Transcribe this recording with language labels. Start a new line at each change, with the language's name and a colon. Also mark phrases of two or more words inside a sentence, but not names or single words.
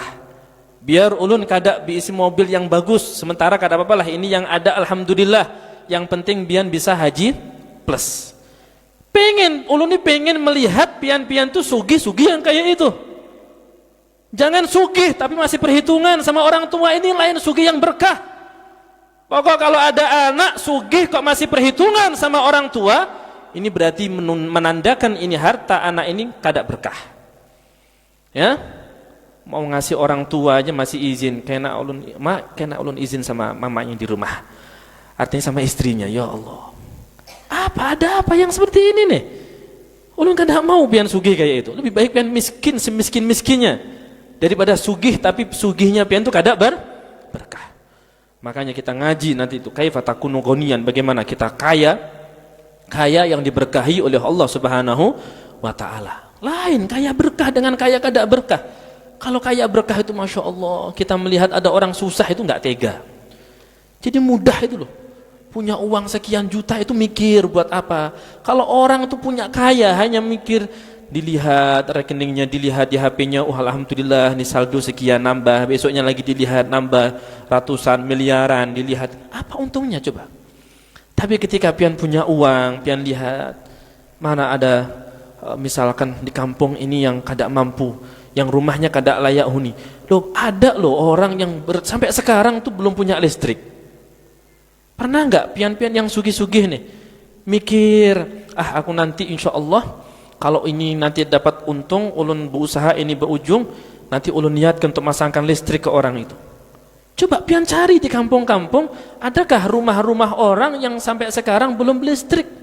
Banjar: Biar ulun kada diisi mobil yang bagus sementara kada apa-apa lah.
Indonesian: Ini yang ada alhamdulillah. Yang penting pian bisa haji plus.
Banjar: Ulun ini pengen melihat pian-pian tuh sugih-sugih yang kayak itu. Jangan sugih tapi masih perhitungan sama orang tua, ini lain sugih yang berkah. Pokok kalau ada anak sugih kok masih perhitungan sama orang tua, ini berarti menandakan ini harta anak ini kada berkah. Ya, mau ngasih orang tua aja masih izin, kena ulun izin sama mamanya di rumah.
Indonesian: Artinya sama istrinya,
Arabic: ya Allah.
Banjar: Ada apa yang seperti ini nih? Ulun kada mau pian sugih kayak itu. Lebih baik pian miskin semiskin-miskinnya daripada sugih tapi sugihnya pian tuh kada berkah.
Indonesian: Makanya kita ngaji nanti itu
Arabic: kaifa takunu ghaniyan,
Indonesian: bagaimana kita kaya yang diberkahi oleh Allah
Arabic: Subhanahu wa taala.
Banjar: Lain kaya berkah dengan kaya kada berkah.
Indonesian: Kalau kaya berkah itu
Arabic: Masya Allah,
Indonesian: kita melihat ada orang susah itu nggak tega. Jadi mudah itu loh. Punya uang sekian juta itu mikir buat apa. Kalau orang itu punya kaya hanya mikir, dilihat rekeningnya, dilihat di HP-nya, alhamdulillah ini saldo sekian nambah, besoknya lagi dilihat nambah ratusan miliaran, dilihat apa untungnya coba.
Banjar: Tapi ketika pian punya uang, pian lihat mana ada misalkan di kampung ini yang kada mampu, yang rumahnya kada layak huni.
Indonesian: Loh, ada loh orang yang sampai sekarang tuh belum punya listrik.
Banjar: Pernah enggak pian-pian yang sugih-sugih nih mikir, aku nanti
Arabic: insya Allah
Banjar: kalau ini nanti dapat untung, ulun berusaha ini berujung, nanti ulun niatkan untuk masangkan listrik ke orang itu.
Indonesian: Coba pian cari di kampung-kampung, adakah rumah-rumah orang yang sampai sekarang belum listrik?